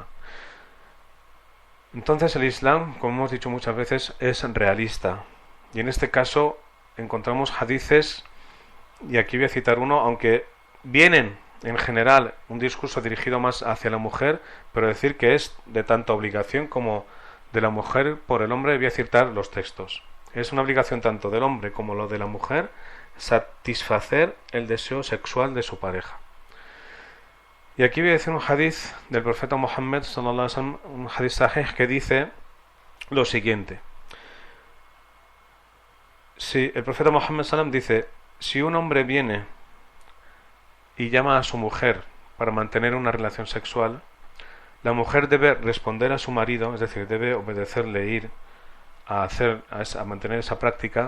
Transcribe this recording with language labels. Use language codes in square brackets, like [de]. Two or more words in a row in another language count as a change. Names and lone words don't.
[es] Entonces el Islam, como hemos dicho muchas veces, es realista, y en este caso encontramos hadices, y aquí voy a citar uno, aunque vienen en general un discurso dirigido más hacia la mujer, pero decir que es de tanta obligación como de la mujer por el hombre. Voy a citar los textos. Es una obligación tanto del hombre como lo de la mujer satisfacer el deseo sexual de su pareja. Y aquí voy a decir un hadith del profeta Muhammad [ar] صلى الله عليه وسلم, [es] un [ar] حديث صحيح, [es] que dice lo siguiente. Si el profeta Muhammad sallallahu dice: si un hombre viene y llama a su mujer para mantener una relación sexual, la mujer debe responder a su marido, es decir, debe obedecerle, ir a mantener esa práctica.